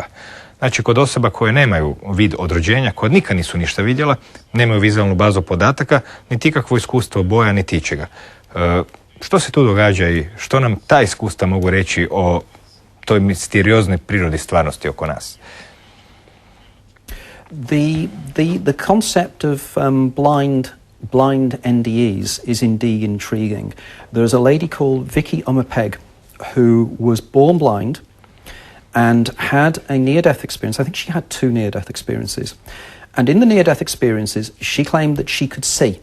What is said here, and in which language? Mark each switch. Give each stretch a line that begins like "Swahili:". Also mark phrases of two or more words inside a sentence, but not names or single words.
Croatian: Znači kod osoba koje nemaju vid od rođenja, koje nikad nisu ništa vidjela, nemaju vizualnu bazu podataka, niti ikakvo iskustvo boja, niti ičega. Što se tu događa i što nam ta iskustva mogu reći o toj misterioznoj prirodi stvarnosti oko nas?
English: The concept of blind NDEs is indeed intriguing. There's a lady called Vicky Umapeg who was born blind and had a near-death experience. I think she had 2 near-death experiences. And in the near-death experiences, she claimed that she could see.